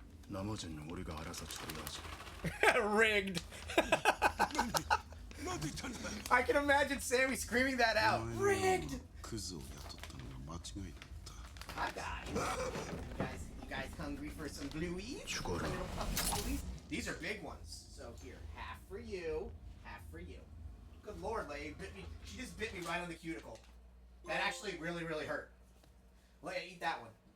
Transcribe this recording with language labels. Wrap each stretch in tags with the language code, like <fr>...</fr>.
<ja>生人の俺が争っちゃうらしい。</ja> <en>Rigged.</en> <ja>なんで言ったんだ。</ja> <en>I can imagine Sammy screaming that out. Rigged.</en> <ja>クズを雇ったのが間違いだった。</ja> <en>Hi, guys. You guys hungry for some blueies? Sure. Little puppy blueies? These are big ones. So here, half for you, half for you. Good Lord, Leia, she just bit me right on the cuticle. That actually really, really hurt. Leia, eat that one.</en>